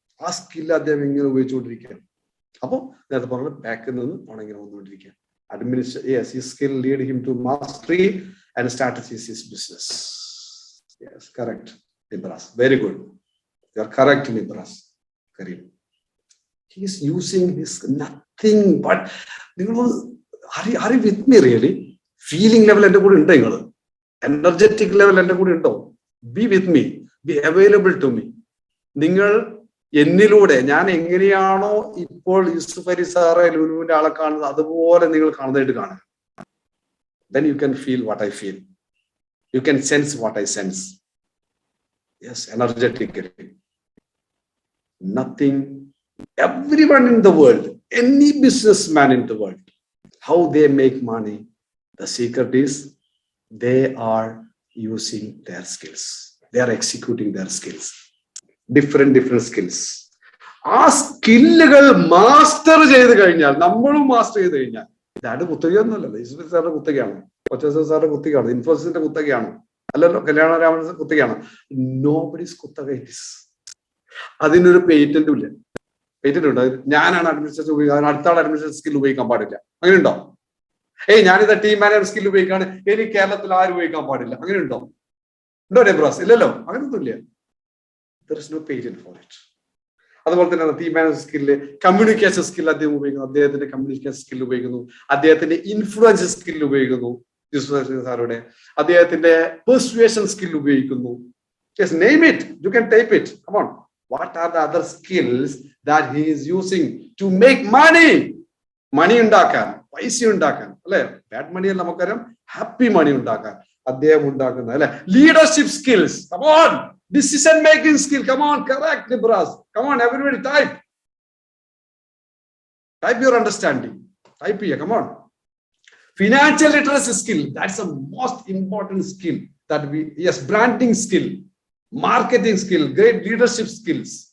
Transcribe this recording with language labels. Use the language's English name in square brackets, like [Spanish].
[Malayalam] ആ സ്കിൽ അദ്ദേഹം ഇങ്ങനെ ഉപയോഗിച്ചുകൊണ്ടിരിക്കുകയാണ്. അപ്പൊ നേരത്തെ പറഞ്ഞ ബാക്കിൽ നിന്ന് പണം ഇങ്ങനെ വന്നുകൊണ്ടിരിക്കുക. [English] Yes, his skill lead him to mastery and strategies his business. Yes, correct, Nibras. Very good. You are correct, Nibras. Kareem. He is using his nothing but. Are you with me really? Feeling level [Malayalam] എന്റെ കൂടെ ഉണ്ടോ? നിങ്ങൾ energetic level എന്റെ കൂടെ ഉണ്ടോ? [English] Be with me, be available to me. [Malayalam] നിങ്ങൾ എന്നിലൂടെ, ഞാൻ എങ്ങനെയാണോ ഇപ്പോൾ യൂസുഫ് അലി സാറെ, ലുലുവിന്റെ ആളെ കാണുന്നത്, അതുപോലെ നിങ്ങൾ കാണുന്നതായിട്ട് കാണുക. [English] Then you can feel what I feel. You can sense what I sense. Yes, energetically. Nothing, everyone in the world, any businessman in the world, how they make money, the secret is they are using their skills. They are executing their skills. Different skills. [Malayalam] ആ സ്കില്ലുകൾ master ചെയ്ത് കഴിഞ്ഞാൽ, നമ്മളും master ചെയ്ത് കഴിഞ്ഞാൽ, ഇതാണ് കുത്തകയൊന്നുമല്ലല്ലോ. യൂസുഫ് സാറിന്റെ കുത്തകയാണ്, കൊച്ചി സാറിന്റെ കുത്തകയാണ്, ഇൻഫോസിസിന്റെ കുത്തകയാണ്, അല്ലല്ലോ കല്യാണരാമന്റെ കുത്തകയാണ്. നോബഡീസ് കുത്തക [English] It is. [Malayalam] അതിനൊരു പേറ്റന്റും ഇല്ല. പേറ്റന്റ് ഉണ്ടോ? ഞാനാണ് അഡ്മിനിസ്ട്രേഷൻ ഉപയോഗിക്കാൻ, അടുത്ത ആൾ അഡ്മിനിസ്ട്രേഷൻ സ്കിൽ ഉപയോഗിക്കാൻ പാടില്ല, അങ്ങനെ ഉണ്ടോ? ഞാനിത് ടീം മാനേജ് സ്കിൽ ഉപയോഗിക്കാണ്, ഇനി കേരളത്തിൽ ആരും ഉപയോഗിക്കാൻ പാടില്ല, അങ്ങനെ ഉണ്ടോ? നെബ്രാസ്? ഇല്ലല്ലോ, അങ്ങനൊന്നും ഇല്ല. [English] There is no patent for it. [Malayalam] അതുപോലെ തന്നെ team manage skill, communication skill അദ്ദേഹം ഉപയോഗിക്കുന്നു. അദ്ദേഹത്തിന്റെ കമ്മ്യൂണിക്കേഷൻ സ്കിൽ ഉപയോഗിക്കുന്നു, അദ്ദേഹത്തിന്റെ ഇൻഫ്ലുവൻസ് സ്കിൽ ഉപയോഗിക്കുന്നു യൂസുഫ് സാറുടെ, അദ്ദേഹത്തിന്റെ പെർsuasion സ്കിൽ ഉപയോഗിക്കുന്നു. [English] Just name it, you can type it. Come on, what are the other skills that he is using to make money? [Malayalam] മണി ഉണ്ടാക്കാൻ, പൈസ ഉണ്ടാക്കാൻ, അല്ലെ? ബാഡ് മണി അല്ല, നമുക്കറിയാം, ഹാപ്പി മണി ഉണ്ടാക്കാൻ അദ്ദേഹം ഉണ്ടാക്കുന്ന, അല്ലെ? [English] Leadership skills. Come on, decision making skill. Come on, correct, Nibras. Come on, everybody type your understanding. Type here, come on. Financial literacy skill, that's the most important skill that we, yes, branding skill, marketing skill, great leadership skills.